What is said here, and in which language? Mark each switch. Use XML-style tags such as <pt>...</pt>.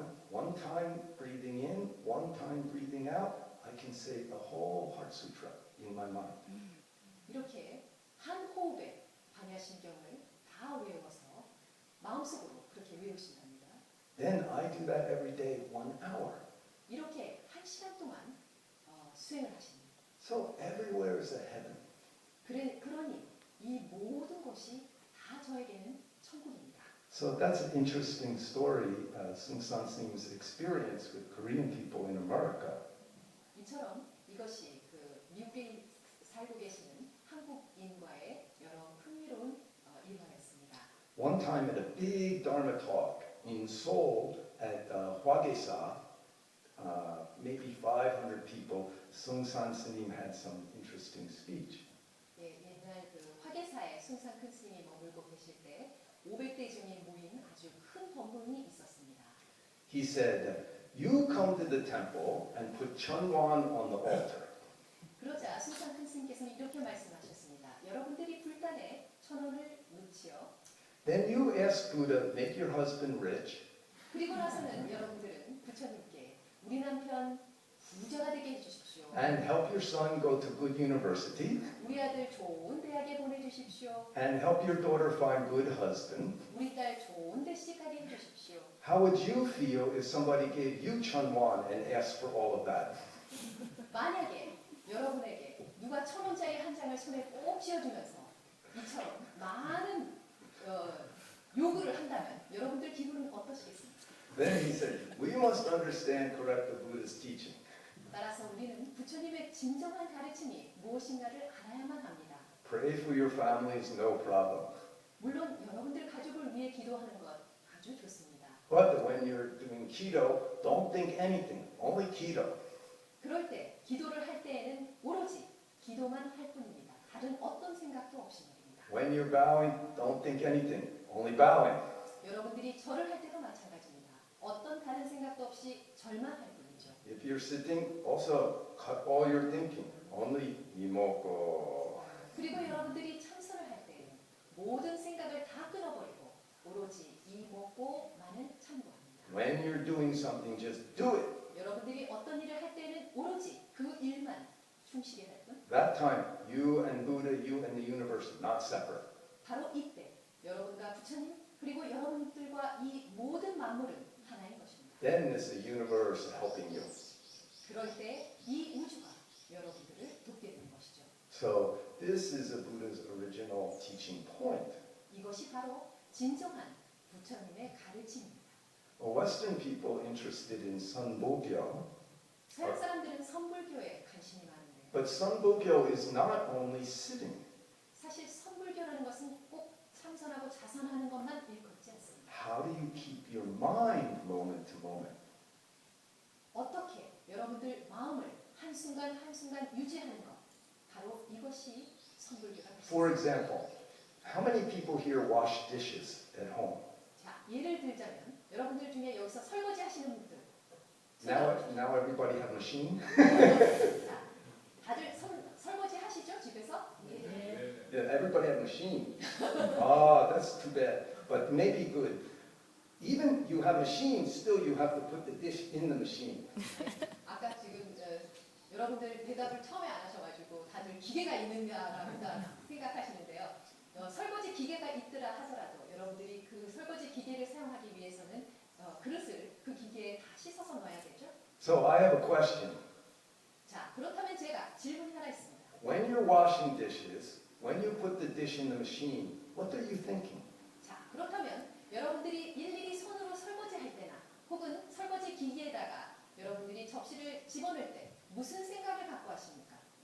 <en>One time breathing in, one time breathing out, I can say the whole Heart Sutra in my mind.</en> <ko>이렇게 한 호흡에 반야신경을 다 외워서 마음속으로 그렇게 외우신답니다.</ko> <en>Then I do that every day, 1 hour.</en> <ko>이렇게 1시간 동안 수행을 하십니다.</ko> <en>So everywhere is a heaven.</en> <ko>그러니 이 모든 것이 다 저에게는 천국입니다.</ko> <en>So that's an interesting story, Seung San S님's experience with Korean people in America.</en> <ko>이처럼 이것이 그 미국에 살고 계시는 한국인과의 여러 흥미로운 일화였습니다.</ko> <en>One time at a big Dharma talk in Seoul at Hwagesa, maybe 500 people, Seung San S님 had some interesting speech.</en> <ko>예, 옛날 그 화계사에 숭산 큰 스님이 머물고 계실 때 500대 중에 모인 아주 큰 법문이 있었습니다.</ko> <en>He said, you come to the temple and put Chunwan on the altar.</en> <ko>그러자 숭산 큰 스님께서는 이렇게 말씀하셨습니다. 여러분들이 불단에 1,000원을 놓지요.</ko> <en>Then you ask Buddha, make your husband rich.</en> <ko>그리고 나서는 여러분들은 부처님께 우리 남편 부자가 되게 해주십시오.</ko> <en>And help your son go to good university.</en> <ko>우리 아들 좋은 대학에 보내주십시오.</ko> <en>And help your daughter find good husband.</en> <ko>우리 딸 좋은 데 시집가게 해주십시오.</ko> <en>How would you feel if somebody gave you Chunwan and asked for all of that?</en> <ko>만약에 여러분에게 누가 1,000원짜리 한 장을 손에 꼭 쥐어주면서 이처럼 많은 요구를 한다면 여러분들 기분은 어떠시겠습니까?</ko> <en>Then he said, we must understand correct the Buddha's teaching.</en> <ko>따라서 우리는 부처님의 진정한 가르침이 무엇인가를 알아야만 합니다.</ko> <en>Pray for your families, no problem.</en> <ko>물론 여러분들 가족을 위해 기도하는 것 아주 좋습니다.</ko> <en>But when you're doing keto, don't think anything, only keto.</en> <ko>그럴 때 기도를 할 때에는 오로지 기도만 할 뿐입니다. 다른 어떤 생각도 없이 말입니다.</ko> <en>When you're bowing, don't think anything, only bowing.</en> <ko>여러분들이 절을 할 때도 마찬가지입니다. 어떤 다른 생각도 없이 절만 할 뿐이죠.</ko> <en>If you're sitting, also cut all your thinking, only 이먹고.</en> <ko>그리고 여러분들이 참선을 할 때에는 모든 생각을 다 끊어버리고 오로지 이 먹고만을 참고합니다.</ko> <en>When you're doing something, just do it.</en> <ko>여러분들이 어떤 일을 할 때는 오로지 그 일만 충실히 할 뿐.</ko> <en>That time, you and Buddha, you and the universe, not separate.</en> <ko>바로 이때 여러분과 부처님 그리고 여러분들과 이 모든 만물은 하나인 것입니다.</ko> <en>Then is the universe helping you.</en> <ko>그럴 때 이 우주가 여러분들을 돕게 되는 것이죠.</ko> <en>So this is a Buddha's original teaching point.</en> <ko>이것이 바로 진정한 부처님의 가르침입니다.</ko> <en>Western people interested in Sunbogyo,</en> <ko>서양 사람들은 선불교에 관심이 많은데</ko> <en>but Sunbogyo is not only sitting.</en> <ko>사실 선불교라는 것은 꼭 참선하고 자선하는 것만 일컫지 않습니다.</ko> <en>How do you keep your mind moment to moment?</en> <ko>어떻게 여러분들 마음을 한순간 한순간 유지하는 것 바로 이것이 선불교가 되십니다.</ko> <en>For example, how many people here wash dishes at home?</en> <ko>자, 예를 들자면 여러분들 중에 여기서 설거지 하시는 분들</ko> <en>Now everybody have machine?</en> <ko>자, 다들 설거지 하시죠? 집에서?</ko> <en>Yeah, everybody have machine. Ah, that's too bad, but maybe good. Even you have machine, still you have to put the dish in the machine.</en> <ko>아까 지금 여러분들 대답을 처음에 안 하셔가지고 다들 기계가 있는가라고 생각하시는데요. 설거지 기계가 있더라 하더라도 여러분들이 그 설거지 기계를 사용하기 위해서는 그릇을 그 기계에 다 씻어서 넣어야겠죠?</ko> <en>So I have a question.</en> <ko>자, 그렇다면 제가 질문이 하나 있습니다.</ko> <en>When you're washing dishes, when you put the dish in the machine, what are you thinking?</en> <ko>자, 그렇다면 여러분들이 일일이 손으로 설거지할 때나 혹은 설거지 기기에다가 여러분들이 접시를 집어넣을 때 무슨 생각을 갖고 하십니까?</ko>